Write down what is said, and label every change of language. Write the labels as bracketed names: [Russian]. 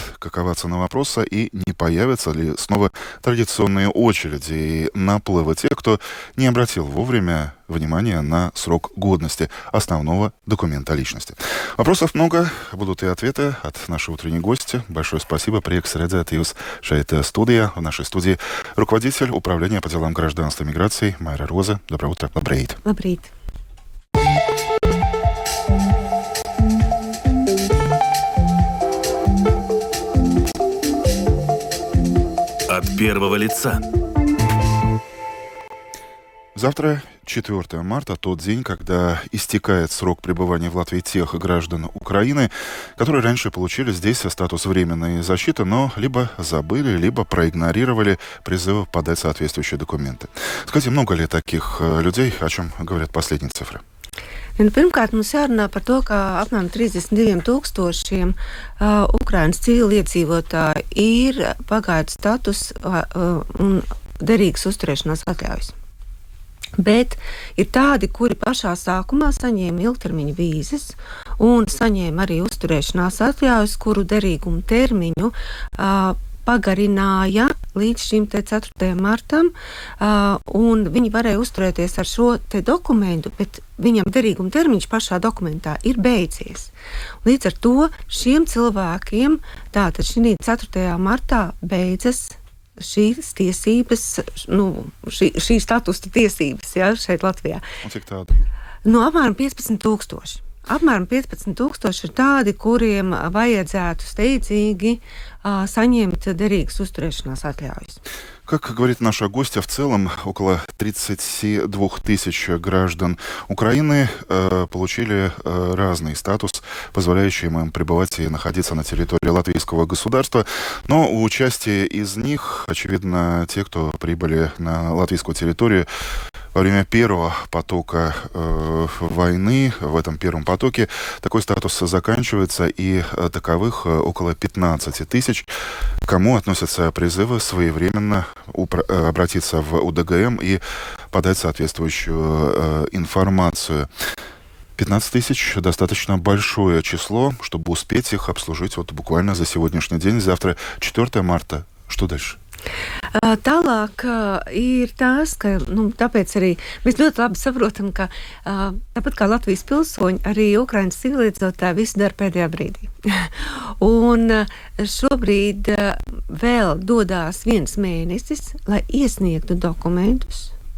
[Russian] Какова цена вопроса и не появятся ли снова традиционные очереди и наплывы тех, кто не обратил вовремя внимания на срок годности основного документа личности. Вопросов много, будут и ответы от нашей утренней гости. Большое спасибо. [Latvian] Приeks redzēt jūs šeit студия. [Russian] В нашей студии руководитель управления по делам гражданства и миграции Майра Роза. Доброе утро. [Latvian] Labrīt. Labrīt. [Russian] От первого лица. Завтра 4 марта, тот день, когда истекает срок пребывания в Латвии тех граждан Украины, которые раньше получили здесь статус временной защиты, но либо забыли, либо проигнорировали призывы подать соответствующие документы. Скажите, много ли таких людей, о чем говорят последние цифры? [Latvian] Pirmkārt, mums jārunā par to, ka apmēram 32,000 Ukrainas civiliedzīvotāji ir pagaidu status un derīgas uzturēšanās atļaujas. Bet ir tādi, kuri pašā sākumā saņēma ilgtermiņa vīzes un saņēma arī uzturēšanās atļaujas, kuru derīgumu termiņu pagarināja līdz šim 4. martam, un viņi varēja uzturēties ar šo te dokumentu, bet viņam derīguma termiņš pašā dokumentā ir beidzies. Līdz ar to šiem cilvēkiem tātad šī 4. martā beidzas šīs tiesības, šī statusa tiesības, šeit Latvijā. Un cik tādu? Apmēram 15,000. Apmēram 15,000 ir tādi, kuriem vajadzētu steidzīgi saņemt derīgas uzturēšanās atļaujas. [Russian] Как говорит наша гостья, в целом около 32 тысяч граждан Украины получили разный статус, позволяющий им пребывать и находиться на территории латвийского государства. Но у части из них, очевидно, те, кто прибыли на латвийскую территорию во время первого потока войны, в этом первом потоке такой статус заканчивается, и таковых около 15 тысяч, к кому относятся призывы своевременно обратиться в УДГМ и подать соответствующую информацию. 15 тысяч – достаточно большое число, чтобы успеть их обслужить вот буквально за сегодняшний день. Завтра 4 марта. Что дальше? [Latvian] Tālāk ir tās, ka tāpēc arī mēs ļoti labi saprotam, ka tāpat kā Latvijas pilsoņi, arī Ukrainas civiliedzīvotāji visu dara pēdējā brīdī. Un šobrīd vēl dodās 1 mēnesis, lai iesniegtu dokumentus.